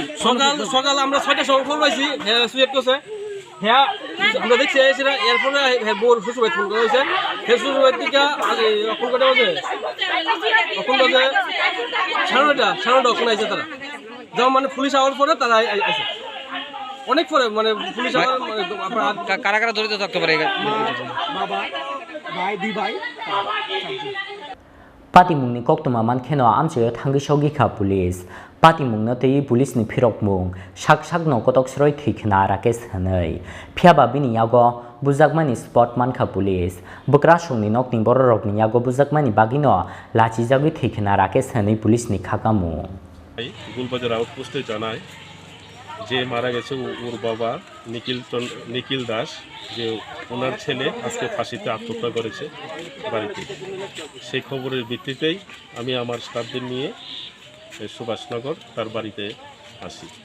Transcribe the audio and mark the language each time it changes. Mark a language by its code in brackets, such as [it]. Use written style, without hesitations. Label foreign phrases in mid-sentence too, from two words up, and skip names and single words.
[bn] সকাল আমরা 6টার সময় ফোন পাইছি হ্যাঁ সুয়েট করছে হ্যাঁ আমরা দেখছি সেটা এরপরে বোর শ্বশুরবাড়ি ফোন করা হয়েছে শ্বশুরবাড়ি থেকে ফোন কটা বাজে এখন বাজে 9:30 ফোন আইছে তারা যেমন মানে পুলিশ আওয়ার পরে তারা আইছে অনেক পরে মানে পুলিশ কারা কারা জড়িত থাকতে পারে? বাবা ভাই দুই ভাই [trp] Patimungni koktuma mankheno amcheo thangi shogi kha police Patimungno tei police ni phirokmung sak no kotok sroi thikhna Rakesh hanai phiaba bini yago bujakmani spot mankha police bukra sungni nokni bororokni yago bujakmani bagino lachi jagui thikhna Rakesh hanai police ni khakamu [bn] গুলবাজার আউটপোস্টে জানায় যে মারা গেছে ওর বাবা নিখিল দাস যে ওনার ছেলে আজকে ফাঁসিতে আত্মহত্যা করেছে বাড়িতে। সেই খবরের ভিত্তিতেই আমি আমার স্টাফদের নিয়ে সুভাষনগর তার বাড়িতে আসি।